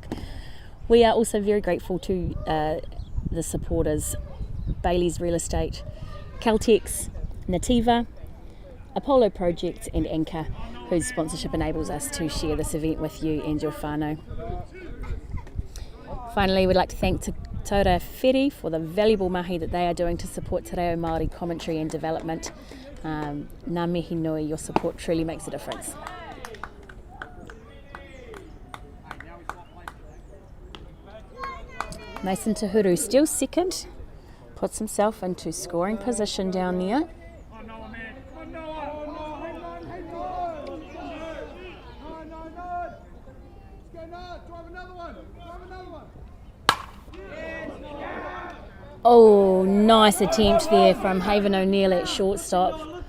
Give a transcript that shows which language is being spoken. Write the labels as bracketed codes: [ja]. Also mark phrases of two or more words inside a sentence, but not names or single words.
[en] We are also very grateful to the supporters, Bailey's Real Estate, Caltex, Nativa, Apollo Project and Anchor, whose sponsorship enables us to share this event with you and your whānau. Finally, we'd like to thank Te Taura Whiri for the valuable mahi that they are doing to support Te Reo Māori commentary and development. [mi] Ngā mihi nui, [en] your support truly makes a difference. Mason Tuhuru still second, puts himself into scoring position down there. Oh, nice attempt there from Haven O'Neill at shortstop.